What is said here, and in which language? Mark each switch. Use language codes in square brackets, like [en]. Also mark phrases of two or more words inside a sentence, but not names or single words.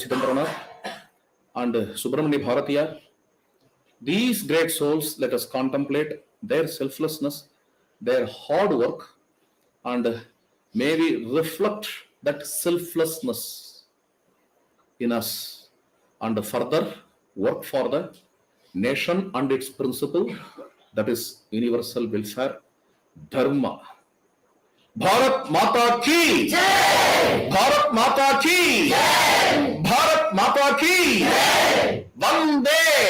[en] Chidambaranar, and Subramani Bharatiya, these great souls, let us contemplate their selflessness, their hard work, and maybe reflect that selflessness in us and further work for the nation and its principle, that is universal welfare, dharma. [hi] भारत माता की जय! भारत माता की जय! भारत माता की जय! वंदे